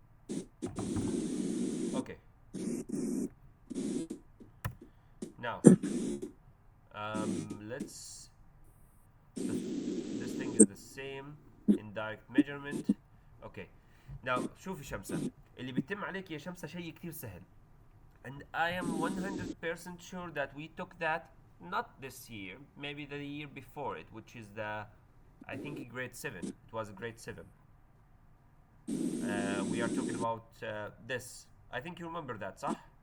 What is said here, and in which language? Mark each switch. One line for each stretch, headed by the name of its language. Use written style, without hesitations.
English: Okay. Now, let's. This thing is the same in direct measurement. Okay. Now
Arabic: شوفي شمسة اللي بيتم عليك يا شمسة شيء كتير سهل.
English: And I am 100% sure that we took that not this year, maybe the year before it, which is I think grade 7. It was grade 7. We are talking about this. I think you remember that,
Arabic: صح?